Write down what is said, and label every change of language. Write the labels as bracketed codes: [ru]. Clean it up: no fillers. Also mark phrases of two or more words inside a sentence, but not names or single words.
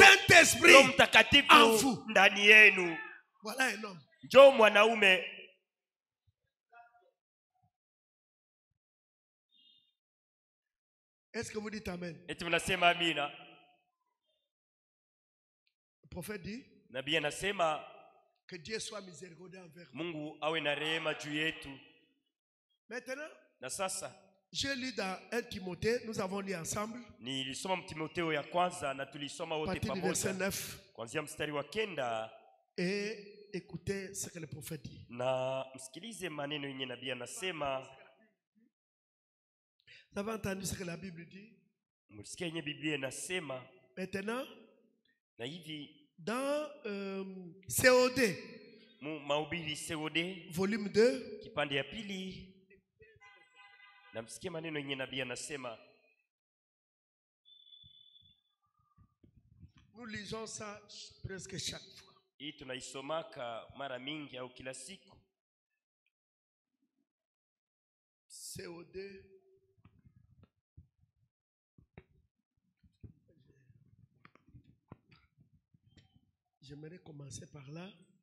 [fr] Saint-Esprit. [sw] Roho [fr] En [sw] Mtakatifu [fr] vous. [sw] ndani yenu. [fr] Voilà un homme. [sw] Njoo mwanaume. [fr] Est-ce que vous dites Amen? [sw] Eti mnasema amina. [fr] Le prophète dit [sw] Nabii anasema [fr] que Dieu soit miséricordieux envers nous. [sw] Mungu awe na rehema juu yetu. [fr] Maintenant, [sw] Na sasa [fr] j'ai lu dans 1 Timothée, nous avons lu ensemble, [sw] nilisoma Mtimotheo ya kwanza na tulisoma [fr] à [sw] wote [fr] partir du verset [sw] pamoja [fr] 9, [sw] kuanzia mstari wa 9, [fr] et écoutez ce que le prophète dit. [sw] na msikilize maneno yenye nabii anasema. [fr] Vous avez entendu ce que la Bible dit? [sw] Msikia yenye Biblia inasema. [fr] Maintenant, [sw] Na hivi [fr] dans COD, [sw] Mahubiri COD [fr] volume 2, [sw] kipande ya pili, na msikie maneno yenye nabii anasema. [fr] nous lisons ça presque chaque fois. [sw] Hii tunaisomaka mara mingi au kila siku. [fr] COD. J'aimerais commencer par là.